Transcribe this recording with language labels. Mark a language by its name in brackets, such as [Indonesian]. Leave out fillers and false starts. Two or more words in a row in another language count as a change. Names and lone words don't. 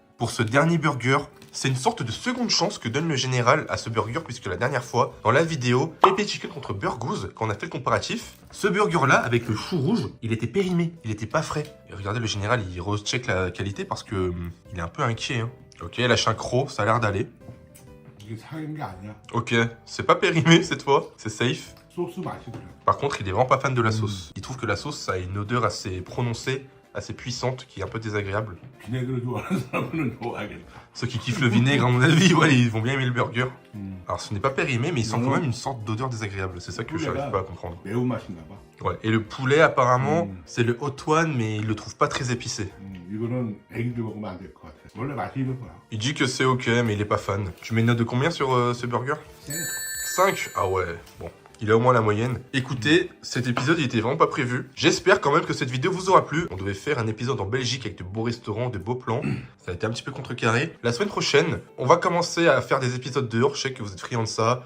[French] Pour ce dernier burger, c'est une sorte de seconde chance que donne le général à ce burger, puisque la dernière fois, dans la vidéo Pépé Chicken contre Burgooz, quand on a fait le comparatif, ce burger-là, avec le chou rouge, il était périmé, il était pas frais. Et regardez, le général, il recheck la qualité parce que il est un peu inquiet. Hein. Ok, lâche un croc, ça a l'air d'aller. [Korean] 이게 상한 게 아니야. [French] Ok, c'est pas périmé cette fois, c'est safe. [Korean] 소스 맛이 그래. [French] Par contre, il est vraiment pas fan de la sauce. Il trouve que la sauce, ça a une odeur assez prononcée, assez puissante, qui est un peu désagréable. [Korean] 비네그를 좋아하는 사람은 좋아하겠다. [French] Ceux qui kiffent le vinaigre, à mon avis, ouais, ils vont bien aimer le burger. Alors, ce n'est pas périmé, mais il sent quand même une sorte d'odeur désagréable. C'est ça que je n'arrive pas à comprendre. [Korean] 매운맛인가 봐. [French] Ouais, et le poulet, apparemment, c'est le [English] hot one, [French] mais il le trouve pas très épicé. [Korean] 이거는 애기들 먹으면 안 될 것 같아. 원래 맛이 있는 거야. [French] Il dit que c'est ok, mais il est pas fan. Tu mets une note de combien sur ce burger 5. Ah ouais, bon. Il a au moins la moyenne. Écoutez, cet épisode il était vraiment pas prévu. J'espère quand même que cette vidéo vous aura plu. On devait faire un épisode en Belgique avec de beaux restaurants, de beaux plans. Ça a été un petit peu contrecarré. La semaine prochaine, on va commencer à faire des épisodes dehors. Je sais que vous êtes friands de ça.